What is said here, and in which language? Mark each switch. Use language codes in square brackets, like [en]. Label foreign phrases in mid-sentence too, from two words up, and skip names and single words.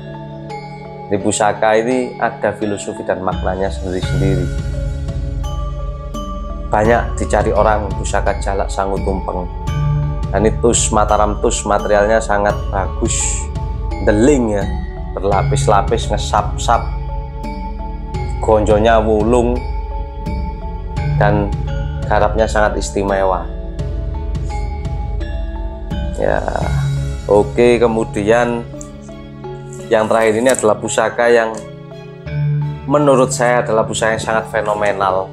[id] Di pusaka ini ada filosofi dan maknanya sendiri-sendiri. Banyak dicari orang pusaka jalak sangu tumpeng. Dan itu Mataram tus, materialnya sangat bagus, deling ya, berlapis-lapis, ngesap-sap, gonjonya wulung, dan garapnya sangat istimewa. Ya, oke. Kemudian yang terakhir ini adalah pusaka yang menurut saya adalah pusaka yang sangat fenomenal.